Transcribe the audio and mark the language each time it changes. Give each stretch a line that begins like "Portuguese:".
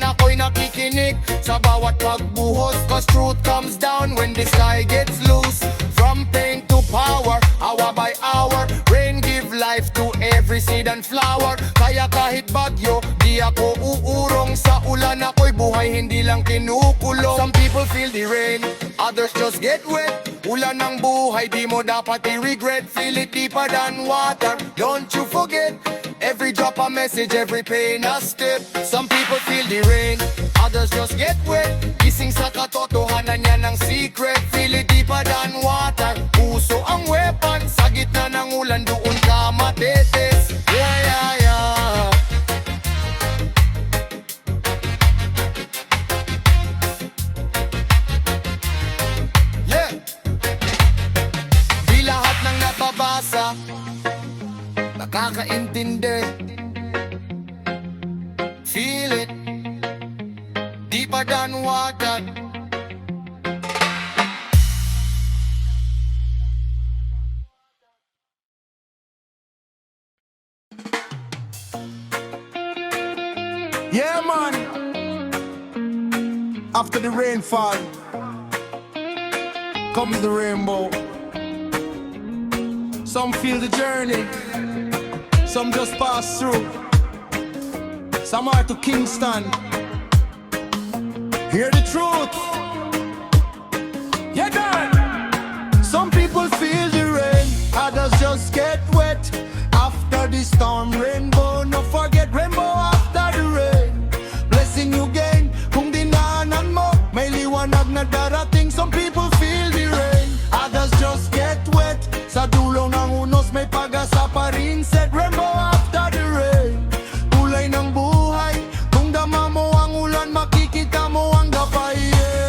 Filipino: Ako'y nakikinig sa bawat pagbuhos.
English: Cause truth comes down when the sky gets loose. From pain to power, hour by hour. Rain give life to every seed and flower.
Filipino: Kaya kahit bagyo, di ako uurong. Sa ulan ako'y buhay, hindi lang kinukulong.
English: Some people feel the rain, others just get wet.
Filipino: Ulan ng buhay, di mo dapat i-regret.
English: Feel it deeper than water, don't you forget. Every drop a message, every pain a step. Some people feel the rain, others just get wet.
Filipino: Gising sa katotohanan yan ang secret.
English: Feel it deeper than water,
Filipino: puso ang
English: weapon.
Filipino: Sa gitna ng ulan, doon ka matetes. Yeah, yeah, yeah. Yeah. Di lahat ng nababasa nakakaintindi.
English: Feel it deeper than water. Yeah, man. After the rainfall comes the rainbow. Some feel the journey, some just pass through. Some are to Kingston. Hear the truth. Yeah, God. Some people feel the rain, others just get wet. After the storm, rainbow, no forget rainbow after the rain. Blessing you gain,
Filipino: kung dinaanan mo, may liwanag na darating.
English: Some people feel the rain, others just get wet.
Filipino: Sa dulo ng unos, may pag-asa pa rin.
English: Said rainbow after the rain.
Filipino: Kulay ng buhay, kung dama mo ang ulan, makikita mo ang gabay. Yeah.